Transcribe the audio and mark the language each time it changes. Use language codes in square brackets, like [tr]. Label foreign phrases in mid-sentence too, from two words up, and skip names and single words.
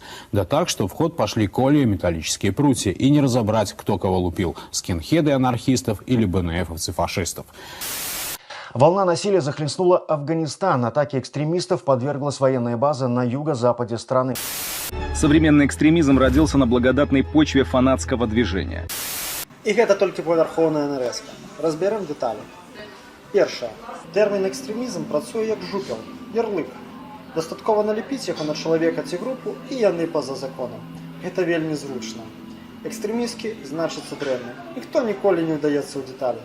[ru] Да так, что в ход пошли колья и металлические прутья, и не разобрать, кто кого лупил – скинхеды анархистов или БНФовцы-фашистов. Волна насилия захлестнула Афганистан. Атаке экстремистов подверглась военная база на юго-западе страны. Современный экстремизм родился на благодатной почве фанатского движения. [be] І гэта толькі павярхоўная нарэзка. Разберем деталі. Першае. Тэрмін экстрэмізм працуе як жупел, ярлык. Дастаткова налепіць яго на чалавека ці групу, і яны па-за законам. Гэта вельмі зручна. Экстрэмісткі значыцца дрэнны. Ніхто ніколі не ўдаецца ў дэталі.